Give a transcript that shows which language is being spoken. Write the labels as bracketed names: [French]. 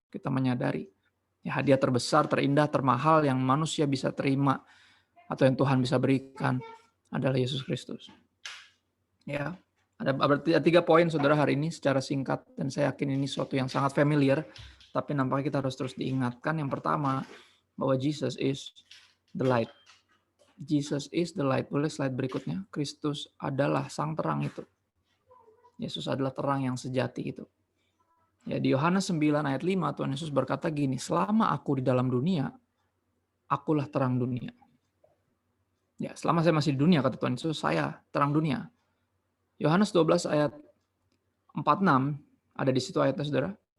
[Indonesian] Kita menyadari ya hadiah terbesar, terindah, termahal yang manusia bisa terima atau yang Tuhan bisa berikan adalah Yesus Kristus. Ya, ada berarti 3 poin saudara hari ini secara singkat, dan saya yakin ini sesuatu yang sangat familiar, tapi nampaknya kita harus terus diingatkan. Yang pertama, bahwa [English] Jesus is the light. Jesus is the light. [Indonesian] Boleh slide berikutnya. Kristus adalah sang terang itu. Yesus adalah terang yang sejati itu. Ya, di Yohanes 9 ayat 5 Tuhan Yesus berkata gini, selama aku di dalam dunia, akulah terang dunia. Ya, selama saya masih di dunia, kata Tuhan Yesus, saya terang dunia. Yohanes 12 ayat 46, ada di situ ayatnya saudara.